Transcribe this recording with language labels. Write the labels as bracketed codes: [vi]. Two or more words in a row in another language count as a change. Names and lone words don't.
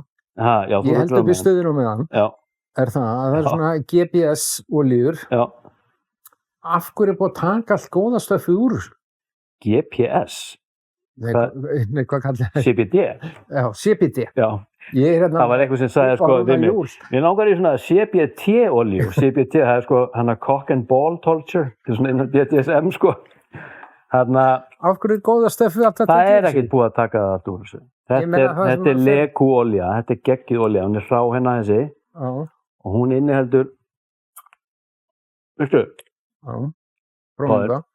[is] Ég held upp í stöðinu með hann. Er það að það svona GPS olíur. Af hverju búið að taka allt góða stöfi úr þessu? GPS? Nei, hvað kallar það? CBD? Já, CBD. Já, það var eitthvað sem sagði, sko, við mig. Mér langar í svona CBT-olíu. CBT, það er sko, [en] cock and ball torture, [is] það er svona innan BDSM, sko. Af hverju góða stöfi alltaf þetta? Það ekkert búið að taka það allt úr þessu. Þetta er lekúolía, þetta er geggjuð olía, hún er hrá hérna þessi og hún inniheldur, veistu? Já, prófum það.